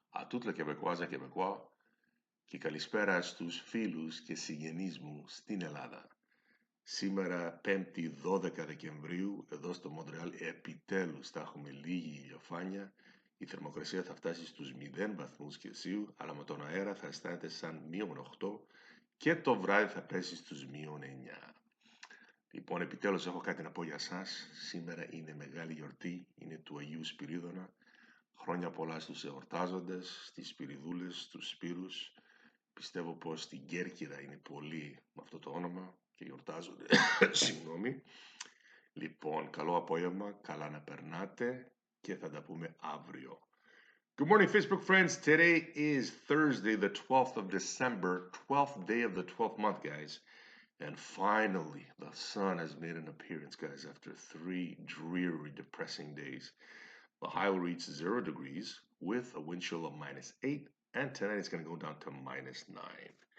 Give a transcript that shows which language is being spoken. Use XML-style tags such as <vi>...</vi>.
<fr>A toutes les Québécoises et Québécois.</fr> <el>Και καλησπέρα στους φίλους και συγγενείς μου στην Ελλάδα. Σήμερα, 5η 12 Δεκεμβρίου, εδώ στο Μοντρεάλ, επιτέλους θα έχουμε λίγη ηλιοφάνεια. Η θερμοκρασία θα φτάσει στους 0 βαθμούς Κελσίου, αλλά με τον αέρα θα αισθάνεται σαν μείον 8 και το βράδυ θα πέσει στους μείον 9. Λοιπόν, επιτέλους έχω κάτι να πω για σας. Σήμερα είναι μεγάλη γιορτή, είναι του Αγίου Σπυρίδωνα. Χρόνια πολλά στους εορτάζοντες, στις Σπυριδούλες, στους Σπύρους. Πιστεύω πως στην Κέρκυρα είναι πολλοί με αυτό το όνομα και γιορτάζονται. Συγγνώμη. Λοιπόν, καλό απόγευμα, καλά να περνάτε και θα τα πούμε αύριο.</el> <en>Good morning, Facebook friends. Today is Thursday, the 12th of December, 12th day of the 12th month, guys. And finally, the sun has made an appearance, guys, after 3 dreary, depressing days. The high will reach 0 degrees with a wind chill of -8, and tonight it's going to go down to -9.</en>